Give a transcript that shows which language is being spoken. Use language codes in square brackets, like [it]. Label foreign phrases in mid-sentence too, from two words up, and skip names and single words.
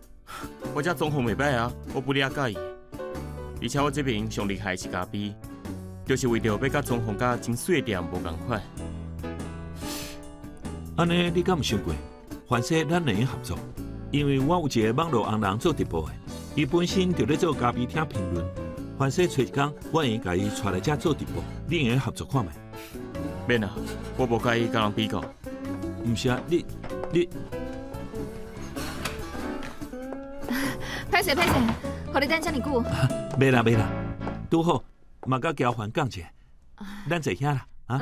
[nan] 我这装潢袂歹啊，我不哩介意。而且我这边上厉害的是咖啡，就是为着要甲装潢甲真水的店无共款。安尼你敢有想过？凡说咱两个合作，因为我有一个网络红人做直播的，伊本身就咧做咖啡厅评论。凡说找一天，我愿意甲伊带来遮做直播，你会合作看觅？免啊，我无介意甲人比较。毋是啊，你，歹势，互你等遮尔久。袂啦，拄好，嘛甲交换讲者，咱坐遐啦，啊？